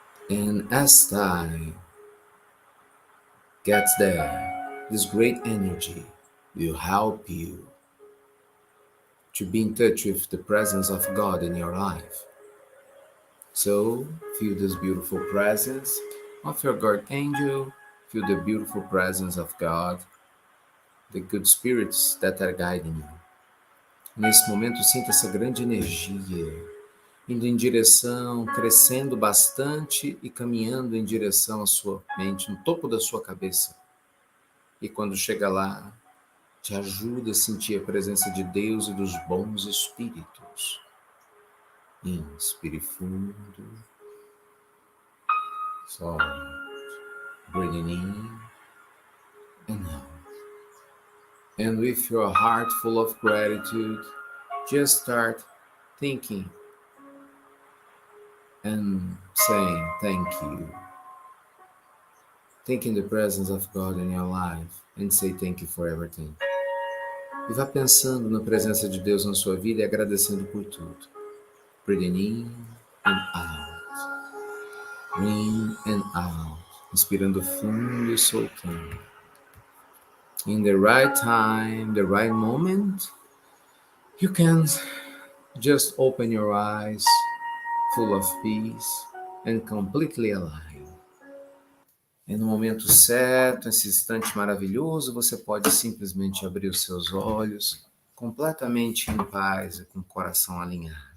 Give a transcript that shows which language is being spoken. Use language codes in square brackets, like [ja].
[en] And as time gets there, this great energy will help you to be in touch with the presence of God in your life. So, feel this beautiful presence of your guardian angel, feel the beautiful presence of God, the good spirits that are guiding you. [pt] Nesse momento, sinta essa grande energia indo em direção, crescendo bastante e caminhando em direção à sua mente, no topo da sua cabeça. E quando chega lá, te ajuda a sentir a presença de Deus e dos bons espíritos. Inspire fundo. Solte. [en] Breathing in and out. And with your heart full of gratitude, just start thinking and saying thank you. Thinking the presence of God in your life and say thank you for everything. [pt] E vá pensando na presença de Deus na sua vida e agradecendo por tudo. [en] Breathing in and out. In and out. [pt] Inspirando fundo e soltando. [en] In the right time, the right moment, you can just open your eyes full of peace and completely alive. [pt] E no momento certo, nesse instante maravilhoso, você pode simplesmente abrir os seus olhos completamente em paz e com o coração alinhado.